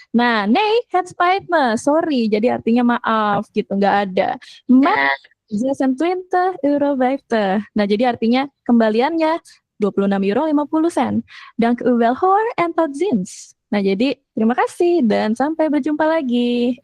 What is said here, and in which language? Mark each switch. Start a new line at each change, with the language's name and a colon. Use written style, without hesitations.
Dutch: Nah, nee, het spijt me, sorry.
Indonesian: Jadi artinya maaf gitu, nggak ada.
Dutch: Maar 26,50 €.
Indonesian: Nah, jadi artinya kembaliannya 26,50 €.
Dutch: Dank u wel hoor en tot ziens.
Indonesian: Nah, jadi terima kasih dan sampai berjumpa lagi.